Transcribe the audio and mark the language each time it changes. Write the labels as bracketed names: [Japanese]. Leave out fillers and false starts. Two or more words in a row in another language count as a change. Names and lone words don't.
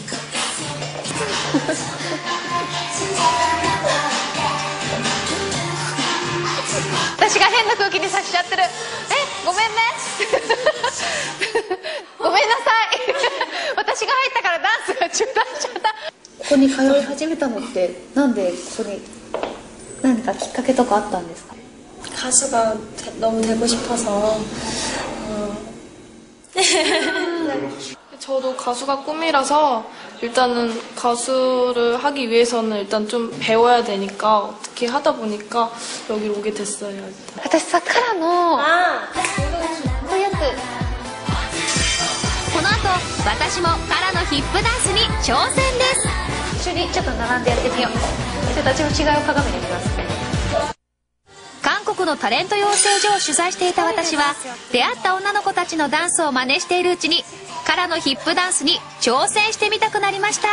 [Japanese] 私が変な空気にさせちゃってる。ごめんねごめんなさい私が入ったからダンスが中断しちゃった。ここに通い始めたのってなんで、ここに何かきっかけとかあったんですか？ [Korean] 가수가 너무 되고 싶어서. 저도 가수가 꿈이라서 일단은 가수를 하기 위해서는 일단 좀 배워야 되니까 어떻게 하다 보니까 여기 오게 됐어요. [Japanese] 私さ、カラのこういうやつ。この後私もカラのヒップダンスに挑戦です。一緒にちょっと並んでやってみよう。ちょっと私も違う鏡で見ます。韓国のタレント養成所を取材していた私は、出会った女の子たちのダンスを真似しているうちに、カラのヒップダンスに挑戦してみたくなりました。